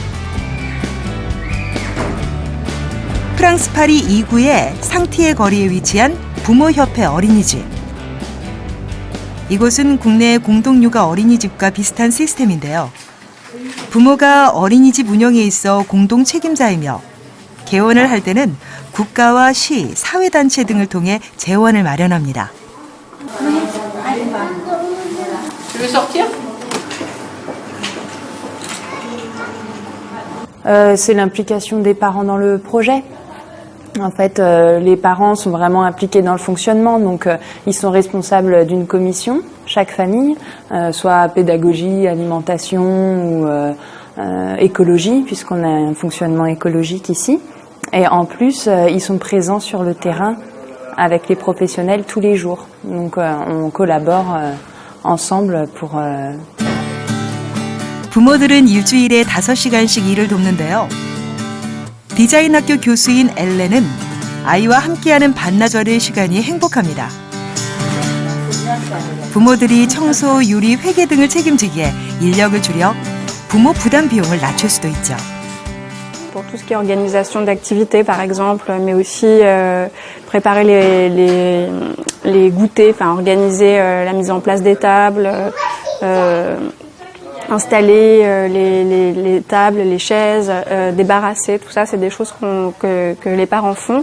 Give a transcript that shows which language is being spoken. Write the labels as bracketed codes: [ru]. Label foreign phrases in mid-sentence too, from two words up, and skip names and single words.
[ko] 프랑스 파리 2구의 상티에 거리에 위치한 부모협회 어린이집. 이곳은 국내 공동육아 어린이집과 비슷한 시스템인데요. 부모가 어린이집 운영에 있어 공동 책임자이며 개원을 할 때는 국가와 시, 사회단체 등을 통해 재원을 마련합니다. [fr] C'est l'implication des parents dans le projet. En fait, les parents sont vraiment impliqués dans le fonctionnement, donc ils sont responsables d'une commission, chaque famille, soit pédagogie, alimentation ou écologie, puisqu'on a un fonctionnement écologique ici. Et en plus, ils sont présents sur le terrain avec les professionnels tous les jours. Donc on collabore ensemble pour... [ko] 부모들은 일주일에 5시간씩 일을 돕는데요. 디자인 학교 교수인 엘렌은 아이와 함께하는 반나절의 시간이 행복합니다. 부모들이 청소, 요리, 회계 등을 책임지기에 인력을 줄여 부모 부담 비용을 낮출 수도 있죠. [fr] Pour tout ce qui est organisation d'activités, par exemple, mais aussi préparer les goûters, enfin organiser la mise en place des tables, installer les tables, les chaises, débarrasser, tout ça, c'est des choses que les parents font.